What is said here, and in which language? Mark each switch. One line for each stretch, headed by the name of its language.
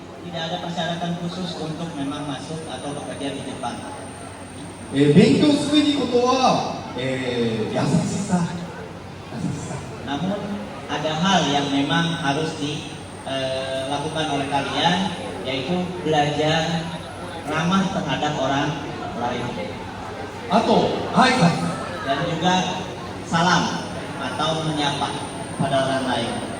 Indonesian: Tidak ada persyaratan khusus untuk memang masuk atau bekerja di Jepang.
Japanese: 勉強すべきことは、優しさ。
Indonesian: Namun ada hal yang memang harus dilakukan oleh kalian, yaitu belajar ramah terhadap orang lain.
Japanese: あと、挨拶。
Indonesian: Dan juga salam atau menyapa pada orang lain.